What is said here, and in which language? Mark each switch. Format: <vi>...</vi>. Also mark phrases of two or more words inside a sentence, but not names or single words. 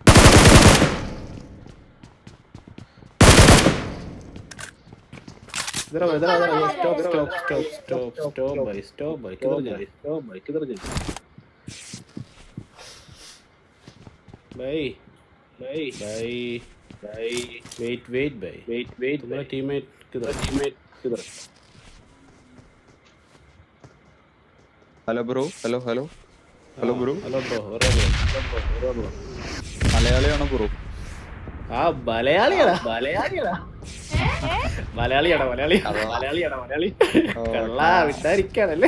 <hi>इधर आओ, इधर आओ, इधर आओ।</hi> <en>stop stop stop stop stop</en> <hi>भाई, किधर जा भाई भाई भाई भाई,</hi> <en>wait wait</en> <hi>भाई, तुम्हारा टीममेट किधर?</hi> <en>hello bro, hello bro. hello bro.</en> <ml>മലയാളിയാണോ ബ്രോ? ആ മലയാളിയാടാ. കള്ളാ വിട്ടായിരിക്കാണല്ലേ.</ml>